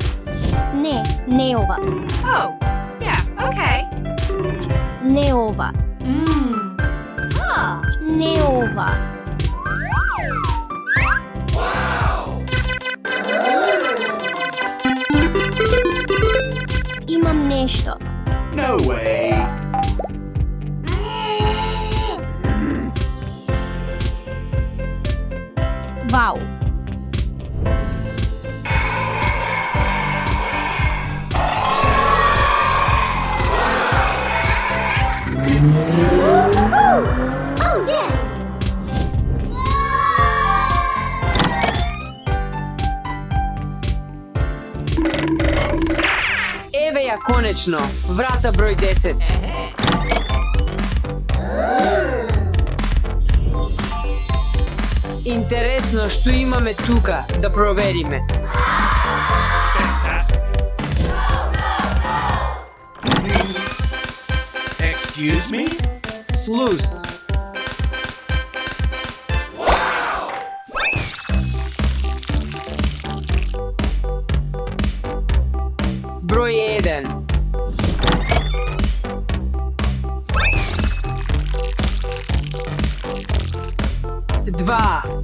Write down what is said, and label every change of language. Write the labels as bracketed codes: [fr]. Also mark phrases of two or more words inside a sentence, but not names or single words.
[mk] Не ова. Не ова. Не ова. Имам нешто. [en] No way. [mk] Вау. [en] Oh, yes! [mk] Еве ја конечно, врата број 10. Интересно што имаме тука да провериме. [en] Fantastic. Excuse me? [mk] Слус. Број 1. Два.